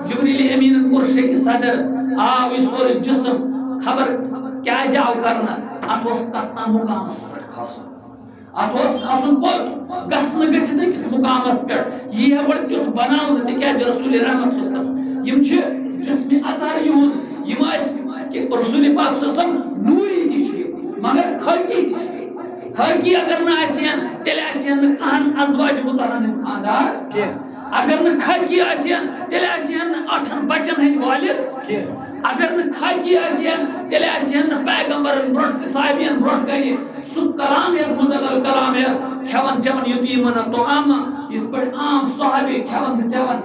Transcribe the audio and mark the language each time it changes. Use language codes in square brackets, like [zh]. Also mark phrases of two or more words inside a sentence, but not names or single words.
[ks] جبریٖل امیٖنن کوٚر شیٚکہِ صدر. آو یہِ سورُے جسم خبر کیٛازِ آو کرنہٕ. اتھ اوس کتھ تام مقامس پٮ۪ٹھ کھسُن. اتھ اوس کھسُن کوٚت گژھنہٕ گٔژھِتھ أکِس مقامس پٮ۪ٹھ. یی ہے گۄڈٕ تیُتھ بناونہٕ تِکیٛازِ رسول رحمت [ar] صلی اللہ علیہ وسلم [ks] یِم چھِ جسمِ اطہر یِہُنٛد. یِم ٲسۍ کہ رسول پاک [ar] صلی اللہ علیہ وسلم [ks] نوٗری تہِ چھِ مگر خٲکی تہِ چھِ. خٲکی اگر نہٕ آسہن تیٚلہِ آسہن نہٕ کہن ازواج مطہرن ہٕنٛدۍ خاندار. اگر نہٕ خٲکی آسہن تیٚلہِ آسہن نہٕ 8 بچن ہٕنٛدۍ والد. اگر نہٕ خٲکی آسہن تیٚلہِ آسہن نہٕ پیغمبرن برونٛٹھ صحابین برونٛٹھ کنہِ سُہ کلام یتھ مُدلل کلام یتھ کھٮ۪وان چٮ۪وان یتیٖمن طعام یِتھ پٲٹھۍ عام صحابی کھٮ۪وان تہٕ چٮ۪وان.